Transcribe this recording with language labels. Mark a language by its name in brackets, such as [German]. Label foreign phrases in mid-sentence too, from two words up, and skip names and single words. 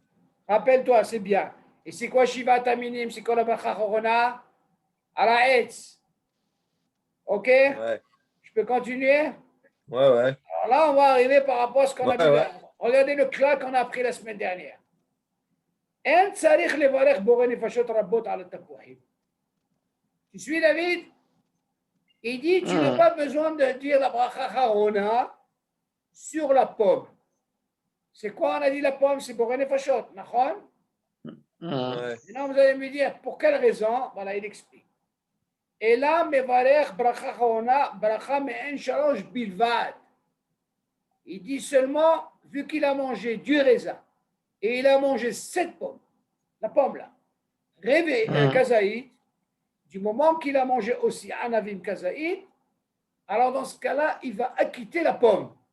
[French] Rappelle-toi, c'est bien. Et c'est quoi [Hebrew] שבעת המינים? [French] C'est quoi la [Hebrew] ברכה אחרונה? על העץ. Ok? [French] Ouais. Je peux continuer? Ouais. Alors là, on va arriver par rapport à ce qu'on a vu Ouais. là. Regardez le claque qu'on a appris la semaine dernière. [Hebrew] אין צריך לברך בורא נפשות רבות על התפוחים. [French] Tu suis David? Il dit, tu n'as pas besoin de dire la [Hebrew] ברכה אחרונה [French] sur la pomme. C'est quoi on a dit la pomme? C'est [Hebrew] בורא נפשות, [French] nachon? Ouais. Maintenant, vous allez me dire, pour quelle raison? Voilà, il explique. Et là, [Hebrew] מברך ברכה אחרונה, ברכה מעין שלוש בלבד. [French] Il dit seulement, vu qu'il a mangé du raisin, et il a mangé 7 pommes, la pomme là, kazaït, du moment qu'il a mangé aussi [Hebrew] ענבים כזית, [French] alors dans ce cas-là, il va acquitter la pomme.